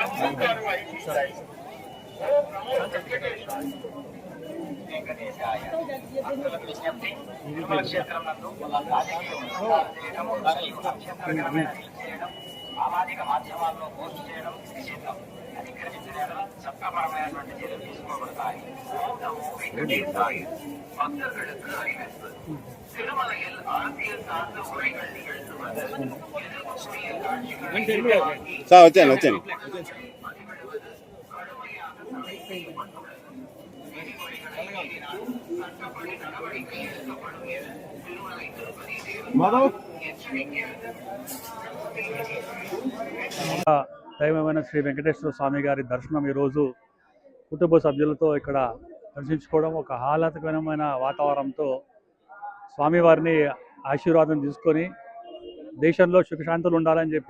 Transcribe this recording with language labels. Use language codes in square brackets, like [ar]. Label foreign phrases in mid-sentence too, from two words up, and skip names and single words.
[te] సామాజిక మాధ్యమాల్లో పోస్ట్ చేయడం నిషిద్ధం. అతిక్రమించిన చట్టపరమైనటువంటి చర్యలు తీసుకోబడతాయి. [ta] భక్తர்களுக்கு அறிவிப்பு. திருமலையில் அரசியல் சார்ந்த உரைகள் நிகழ்த்துவது எதிர்ப்புக்குரிய காட்சிகளை [te] వచ్చాను దైవమైన శ్రీ వెంకటేశ్వర స్వామి గారి దర్శనం ఈరోజు కుటుంబ సభ్యులతో ఇక్కడ దర్శించుకోవడం, ఒక ఆహ్లాదకరమైన వాతావరణంతో స్వామివారిని ఆశీర్వాదం తీసుకొని దేశంలో సుఖశాంతులు ఉండాలని చెప్పి,